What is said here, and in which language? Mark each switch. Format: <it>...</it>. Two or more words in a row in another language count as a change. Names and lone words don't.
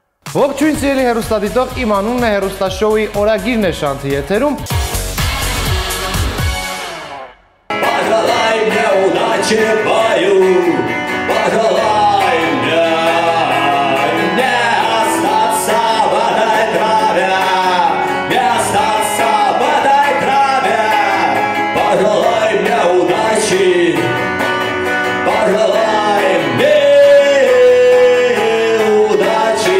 <hy>Ողջույն սիրելի հեռուստադիտող, իմ անունն է հեռուստաշոուի օրագիրն է Շանթի եթերում։</hy> <ru>Пожелай мне удачи в бою, пожелай мне не остаться в этой траве, не остаться в этой траве. Пожелай мне удачи, пожелай мне удачи.</ru>